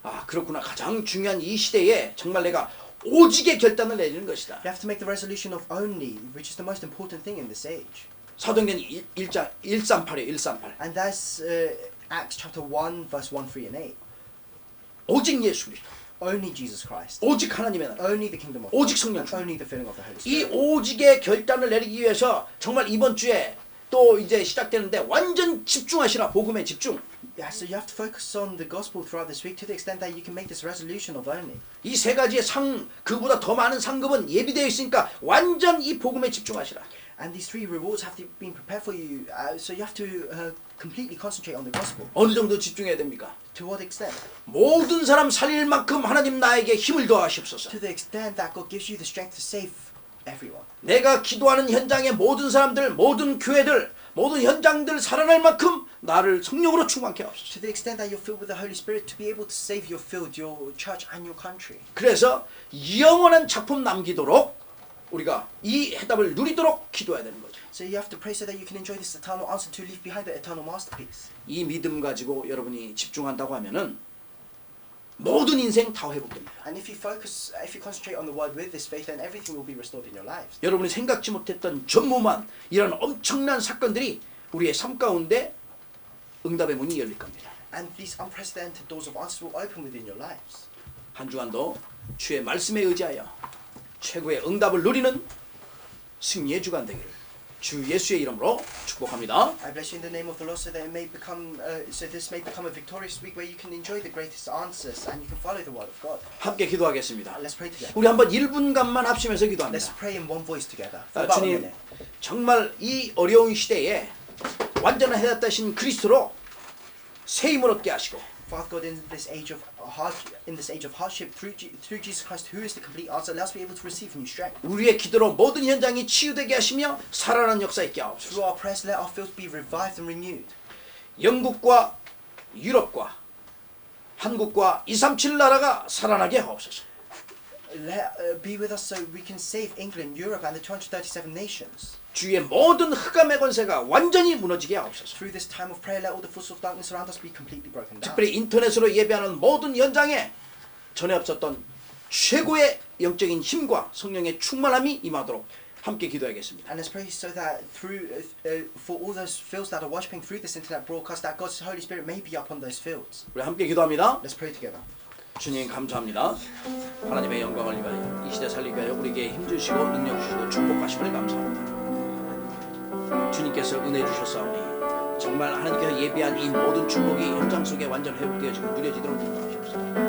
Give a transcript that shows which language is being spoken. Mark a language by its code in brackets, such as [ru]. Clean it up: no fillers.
[ko] 그렇구나. 가장 중요한 이 시대에 정말 내가 오직의 결단을 내리는 것이다. [en] You have to make the resolution of only, which is the most important thing in this age. [ko] 사도행전 1장 138이에요. 138. [en] And that's Acts chapter 1, verse 1, 3, and 8. [ko] 오직 예수 그리스도. [en] Only Jesus Christ. [ko] 오직 하나님의 나라. [en] Only the kingdom of [ko] 오직 [en] God. [ko] 성령 [en] And only the filling of the Holy [ko] 이 [en] Spirit. [ko] 오직의 결단을 내리기 위해서 정말 이번 주에 또 이제 시작되는데 완전 집중하시라. 복음에 집중. [en] Yeah, so you have to focus on the gospel throughout this week to the extent that you can make this resolution of only. [ko] 이 세 가지의 그보다 더 많은 상급은 예비되어 있으니까 완전 이 복음에 집중하시라. [en] And these three rewards have to be prepared for you, so you have to completely concentrate on the gospel. [ko] 어느 정도 집중해야 됩니까? [en] To what extent? [ko] 모든 사람 살릴 만큼 하나님 나에게 힘을 더하시옵소서. [en] To the extent that God gives you the strength to save everyone. [ko] 내가 기도하는 현장의 모든 사람들, 모든 교회들, 모든 현장들 살아날 만큼 나를 성령으로 충만케 하옵소서. [en] To the extent that you're filled with the Holy Spirit to be able to save your field, your church and your country. [ko] 그래서 영원한 작품 남기도록 우리가 이 해답을 누리도록 기도해야 되는 거죠. [en] So you have to pray so that you can enjoy this eternal answer to leave behind the eternal masterpiece. [ko] 이 믿음 가지고 여러분이 집중한다고 하면은 모든 인생 다 회복됩니다. [en] And if you concentrate on the word with this faith, then everything will be restored in your lives. [ko] 여러분이 생각지 못했던 전무만 이런 엄청난 사건들이 우리의 삶 가운데 응답의 문이 열릴 겁니다. [en] And these unprecedented doors of answers will open within your lives. [ko] 한 주간도 주의 말씀에 의지하여 최고의 응답을 누리는 승리의 주간 되기를 주 예수의 이름으로 축복합니다. [en] I bless you in the name of the Lord, so that it may become, so this may become a victorious week where you can enjoy the greatest answers and you can follow the word of God. [ko] 함께 기도하겠습니다. [en] Let's pray together. [ko] 우리 한번 1분간만 합심해서 기도합니다. [en] Let's pray in one voice together. For about a minute. [ko] 정말 이 어려운 시대에 완전한 해답 되신 그리스도로 새 힘을 얻게 하시고 [en] Father God, in this age of hardship, through Jesus Christ, who is the complete answer, let us be able to receive new strength. [ko] 우리의 기도로 모든 현장이 치유되게 하시며 살아나는 역사 있게 하옵소서. [en] Through our prayers, let our fields be revived and renewed. [ko] 영국과 유럽과 한국과 237 나라가 살아나게 하옵소서. [en] Let be with us so we can save England, Europe, and the 237 nations. [ko] 주의 모든 흑암의 권세가 완전히 무너지게 하옵소서. [en] Through this time of prayer, let all the forces of darkness around us be completely broken down. [ko] 특별히 인터넷으로 예배하는 모든 현장에 전에 없었던 최고의 영적인 힘과 성령의 충만함이 임하도록 함께 기도하겠습니다. [en] And let's pray so that through for all those fields that are worshiping through this internet broadcast, that God's Holy Spirit may be upon those fields. [ko] 우리 함께 기도합니다. [en] Let's pray together. [ko] 주님 감사합니다. 하나님의 영광을 위하여 이 시대 살리기 위하여 우리에게 힘주시고 능력 주시고 축복하심을 감사합니다. 주님께서 은혜 주셨사오니 정말 하나님께서 예비한 이 모든 축복이 현장 속에 완전 회복되어지고 누려지도록 인도하시옵소서.